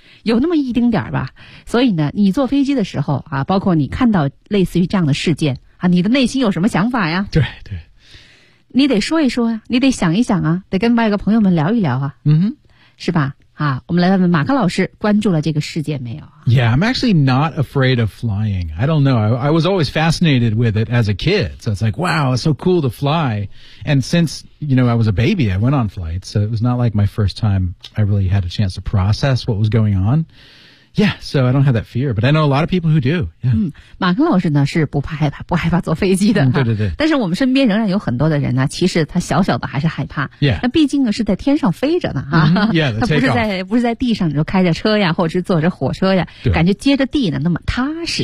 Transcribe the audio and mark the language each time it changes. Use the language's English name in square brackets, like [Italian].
[Chinese] 有那么一丁点儿吧，所以呢，你坐飞机的时候啊，包括你看到类似于这样的事件啊，你的内心有什么想法呀？对对，你得说一说呀，你得想一想啊，得跟外国朋友们聊一聊啊，是吧？啊，我们来问问马克老师，关注了这个事件没有 [English] ？Yeah, I'm actually not afraid of flying. I don't know. I was always fascinated with it as a kid. So it's like, wow, it's so cool to fly. And since you know I was a baby, I went on flights. So it was not like my first time. I really had a chance to process what was going on. Yeah, so I don't have that fear. But I know a lot of people who do. Yeah. [Chinese] 马克老师呢是不害怕坐飞机的。对对对。但是我们身边仍然有很多的人呢，其实他小小的还是害怕。 [English] Yeah. [Chinese] 那毕竟呢是在天上飞着呢， [English] Yeah, [Chinese] 他不是在地上，你说开着车呀，或者是坐着火车呀，感觉接着地呢那么踏实。